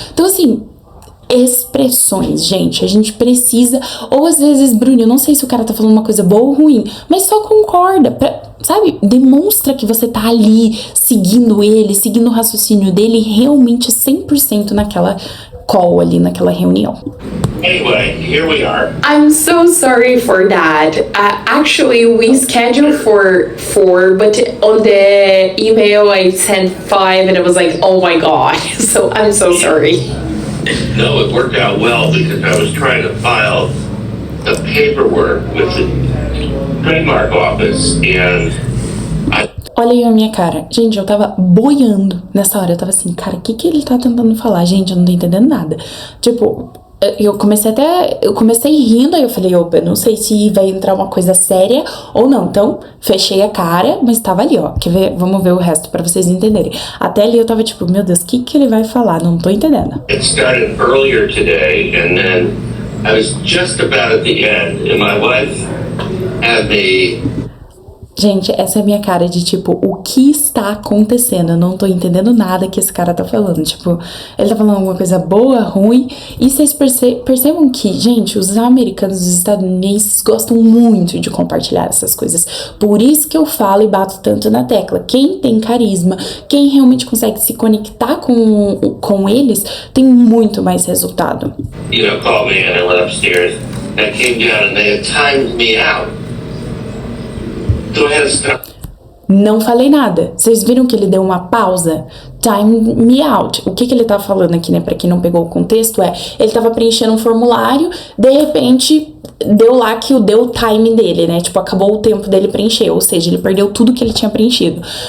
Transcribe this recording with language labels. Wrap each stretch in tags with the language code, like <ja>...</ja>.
<pt>Então assim, expressões, gente, a gente precisa, ou às vezes, Bruno, eu não sei se o cara tá falando uma coisa boa ou ruim, mas só concorda, sabe, demonstra que você tá ali, seguindo ele, seguindo o raciocínio dele, realmente 100% naquela call ali, naquela reunião.</pt> <en>Anyway, here we are. I'm so sorry for that. Actually, we scheduled for 4, but on the email I sent 5 and it was like, oh my god. So I'm so sorry. No, it worked out well because I was trying to file the paperwork with the trademark office and</en> <pt>Olha aí a minha cara. Gente, eu tava boiando nessa hora. Eu tava assim, cara, o que ele tá tentando falar? Gente, eu não tô entendendo nada. Tipo, eu comecei rindo, aí eu falei, opa, eu não sei se vai entrar uma coisa séria ou não. Então, fechei a cara, mas tava ali, ó. Quer ver? Vamos ver o resto pra vocês entenderem. Até ali eu tava tipo, meu Deus, o que ele vai falar? Não tô entendendo.</pt> <en>It started earlier today, and then I was just about at the end, and my wife had me.</en> <pt>Gente, essa é a minha cara de tipo, o que está acontecendo? Eu não tô entendendo nada que esse cara tá falando. Tipo, ele tá falando alguma coisa boa, ruim. E vocês percebam que, gente, os americanos, os estadunidenses gostam muito de compartilhar essas coisas. Por isso que eu falo e bato tanto na tecla. Quem tem carisma, quem realmente consegue se conectar com eles, tem muito mais resultado.</pt> <en>You know, called me and I went upstairs. And I came down and they had timed me out. So I had to stop.</en> <pt>Não falei nada. Vocês viram que ele deu uma pausa?</pt> <en>Time me out.</en> <pt>O que ele tá falando aqui, né? Pra quem não pegou o contexto, ele tava preenchendo um formulário, de repente deu lá que deu o time dele, né? Tipo, acabou o tempo dele preencher, ou seja, ele perdeu tudo que ele tinha preenchido.</pt>